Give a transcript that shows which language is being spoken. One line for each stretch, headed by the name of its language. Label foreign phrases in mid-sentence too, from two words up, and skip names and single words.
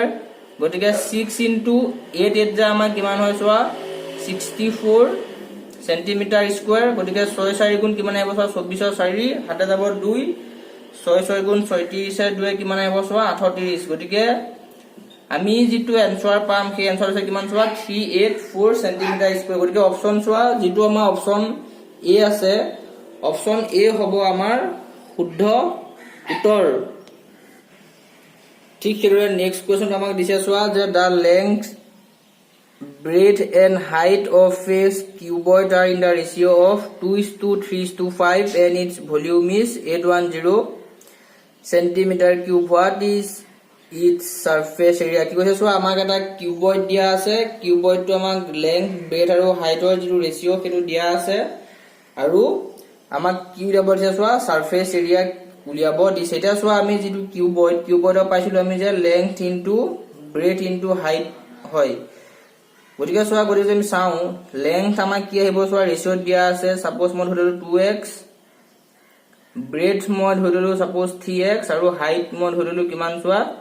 Assamese: গতিকে 6 ইনটু 8 যা আমাৰ কিমান হয় চোৱা 64
English: centimeter square
Assamese: গতিকে 6 4 গুণ কিমান আহিব চোৱা 24 4 হাতে যাব 2 6 6 গুণ 36 এ 2 কিমান আহিব চোৱা 38 গতিকে আমি যেটো এনসার পাম সেই এনসার আছে কিমান চোৱা 384 সেন্টিমিটার স্কয়ার গতিকে অপশন চোৱা যেটো আমাৰ
English: option A
Assamese: আছে
English: option A
Assamese: হ'ব আমাৰ শুদ্ধ উত্তৰ ঠিক হেৰে
English: next question
Assamese: আমাক দিছে চোৱা যে
English: the length breadth and height of a cuboid are in the ratio of 2:3:5 and its volume is
Assamese: 810
English: centimeter cube what is its surface area
Assamese: কি কৈছে চোৱা আমাক এটা কিউবয়েড দিয়া আছে কিউবয়েডটো আমাক লেংথ ব্ৰেথ আৰু হাইটৰ যেটো ৰেশিও সেইটো দিয়া আছে আৰু আমাক কি উলিয়াব দিছে চোৱা
English: surface area
Assamese: উলিয়াব দিছে এটা চোৱা আমি যেটো কিউবয়েডৰ পাইছিলো আমি যে
English: length into breadth into height
Assamese: হয় গতিকে চোৱা গতিকে আমি চাও লেংথ আমাক কি আহিব চোৱা ৰেশিও দিয়া আছে সাপোজ মই ধৰিলো 2x ব্ৰেথ মই ধৰিলো সাপোজ 3x আৰু হাইট মই ধৰিলো কিমান চোৱা